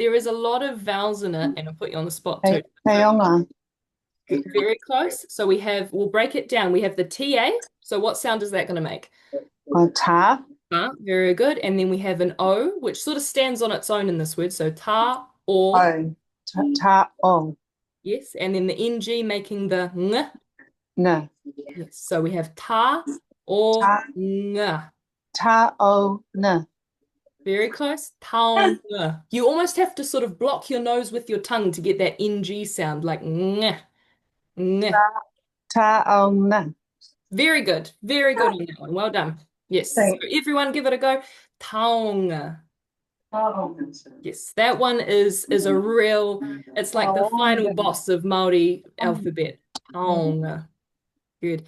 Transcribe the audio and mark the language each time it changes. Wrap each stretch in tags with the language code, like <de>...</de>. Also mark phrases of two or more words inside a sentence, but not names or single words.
<en>There is a lot of vowels in it, and I'll put you on the spot too. Taonga. Very close. So we'll break it down. We have the TA. So what sound is that going to make? Ta. Very good. And then we have an O, which sort of stands on its own in this word. So ta, or, O. Ta. O. yes. And then the NG making the ng. Na. Yes. So we have ta, or, Ta. ng. Ta. O. Na. Very close. Taong. You almost have to sort of block your nose with your tongue to get that NG sound, like ng. Ng. Ta. O. Na. Very good. Very good on that one. Well done. Yes. So Thanks. everyone give it a go. Taong. Oh. Yes, that one is a real, it's like the final boss of Māori alphabet. Taong. Good.</en>